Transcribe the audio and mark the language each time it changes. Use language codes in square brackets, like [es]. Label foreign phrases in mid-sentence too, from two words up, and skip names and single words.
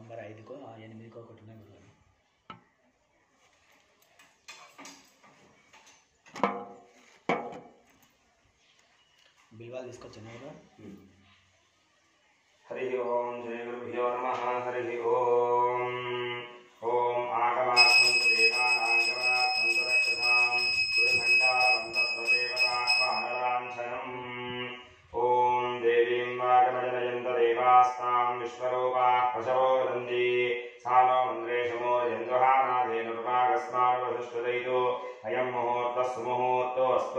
[te] 5కో 8కో ఒకటి ఉన్నాయి గురుగారు. బిల్వాలు తీసుకొచ్చాను కదా. [sa] हरि ओम जय गुरुभ्यो नमः. हरि ओम ओम आगमार्थं देवानां गमनार्थं रक्षतां गुरुघण्टां तत्त्वदेवताह्वानलाञ्छनम्. ओम देवीं वागमजनयन्त देवास्तां विश्वरूपाः पशवो वदन्ति सा नो मन्द्रेशमो यन्दुहानादेनुर्वागस्मानुवसुष्वदयितो अयं मुहूर्तः सुमुहूर्तोऽस्तु.